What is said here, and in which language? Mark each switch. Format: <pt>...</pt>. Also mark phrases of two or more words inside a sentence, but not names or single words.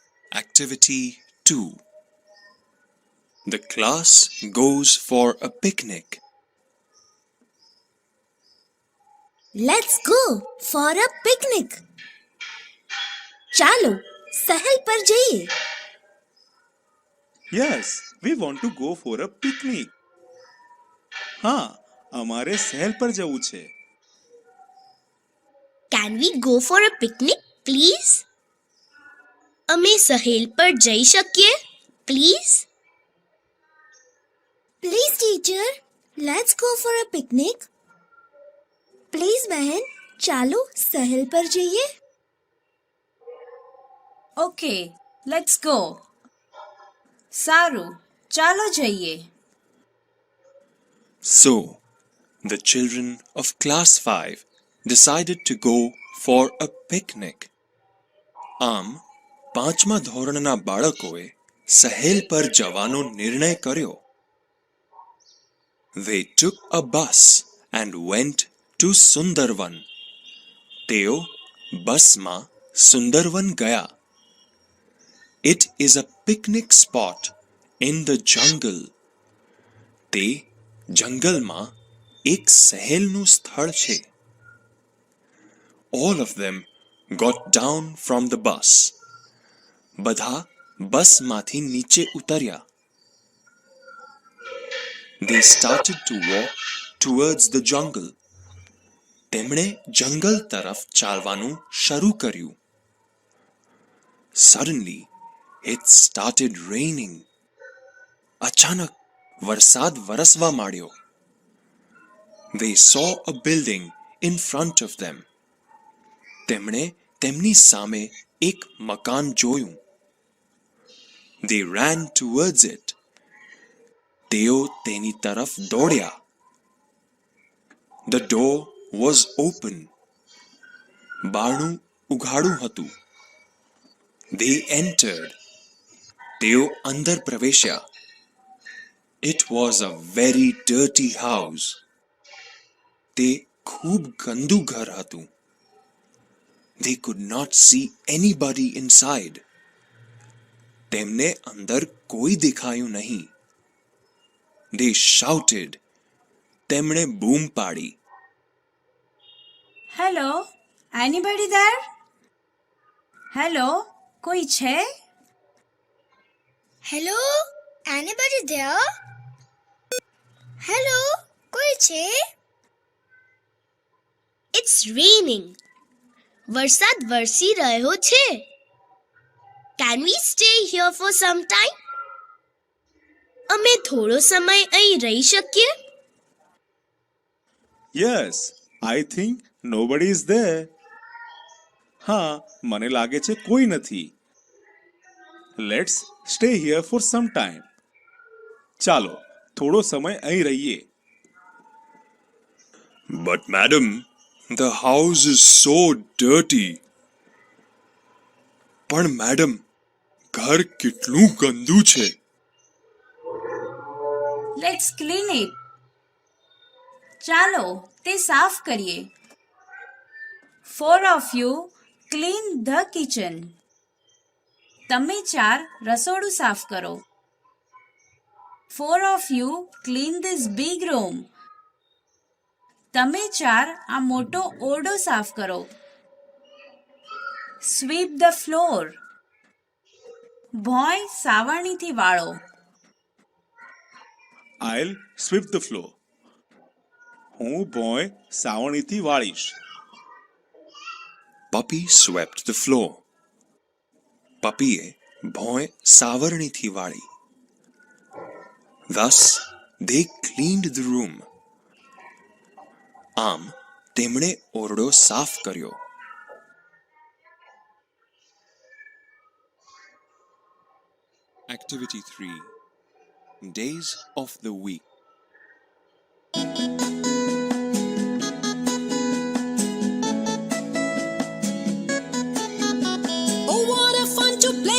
<en>Activity 2. The class goes for a picnic. Let's go for a picnic.</en> <gu>ચાલો સહેલ પર જઈએ.</gu> <en>Yes, we want to go for a picnic.</en> <gu>હા, અમારે સહેલ પર જવું છે.</gu> <en>Can we go for a picnic, please?</en> <gu>અમે સહેલ પર જઈ શકીએ, please?</gu> <en>Please, teacher, let's go for a picnic.</en> <gu>Please, બહેન, ચાલો સહેલ પર જઈએ.</gu> <en>Okay, let's go.</en> <gu>સારું, ચાલો જઈએ.</gu> <en>So, the children of class 5 decided to go for a picnic.</en> <gu>આમ, પાંચમા ધોરણના બાળકોએ સહેલ પર જવાનો નિર્ણય કર્યો.</gu> <en>They took a bus and went to Sundarvan.</en> <gu>તેઓ બસમાં સુંદરવન ગયા.</gu> <en>It is a picnic spot in the jungle.</en> <gu>તે જંગલમાં એક સહેલનું સ્થળ છે.</gu> <en>All of them got down from the bus.</en> <gu>બધા બસમાંથી નીચે ઉતર્યા.</gu> <en>They started to walk towards the jungle.</en> <gu>તેમણે જંગલ તરફ ચાલવાનું શરૂ કર્યું.</gu> <en>Suddenly, it started raining.</en> <gu>અચાનક વરસાદ વરસવા માંડ્યો.</gu> <en>They saw a building in front of them.</en> <gu>તેમણે તેમની સામે એક મકાન જોયું.</gu> <en>They ran towards it.</en> <gu>તેઓ તેની તરફ દોડ્યા.</gu> <en>The door was open.</en> <gu>બારણું ઉઘાડું હતું.</gu> <en>They entered.</en> <gu>તેઓ અંદર પ્રવેશ્યા.</gu> <en>It was a very dirty house.</en> <gu>તે ખૂબ ગંદુ ઘર હતું.</gu> <en>They could not see anybody inside.</en> <gu>તેમને અંદર કોઈ દેખાયું નહીં.</gu> <en>They shouted.</en> <gu>તેમણે બૂમ પાડી.</gu> <en>Hello, anybody there?</en> <gu>Hello, કોઈ છે?</gu> <en>Hello, anybody there?</en> <gu>Hello, કોઈ છે?</gu> <en>It's raining.</en> <gu>વરસાદ વરસી રહ્યો છે.</gu> <en>Can we stay here for some time?</en> <gu>અમે થોડો સમય અહીં રહી શકીએ?</gu> <en>Yes, I think nobody is there.</en> <gu>હા, મને લાગે છે કોઈ નથી.</gu> <en>Let's stay here for some time.</en> <gu>ચાલો, થોડો સમય અહીં રહીએ.</gu> <en>But madam, the house is so dirty.</en> <gu>પણ madam, ઘર કેટલું ગંદુ છે.</gu> <en>Let's clean it.</en> <gu>ચાલો, તે સાફ કરીએ.</gu> <en>4 of you clean the kitchen.</en> <gu>તમે 4 રસોડું સાફ કરો.</gu> <en>4 of you clean this big room.</en> <gu>તમે 4 આ મોટો ઓરડો સાફ કરો.</gu> <en>Sweep the floor.</en> <gu>ભોંય સાવરણીથી વાળો.</gu> <en>I'll sweep the floor.</en> <gu>હું ભોંય સાવણીથી વાળીશ.</gu> <en>Puppy swept the floor.</en> <gu>પપ્પીએ ભોંય સાવરણીથી વાળી.</gu> <en>Thus, they cleaned the room.</en> <gu>આમ, તેમણે ઓરડો સાફ કર્યો.</gu> <en>Activity 3. Days of the week. Oh, what a fun to play!</en>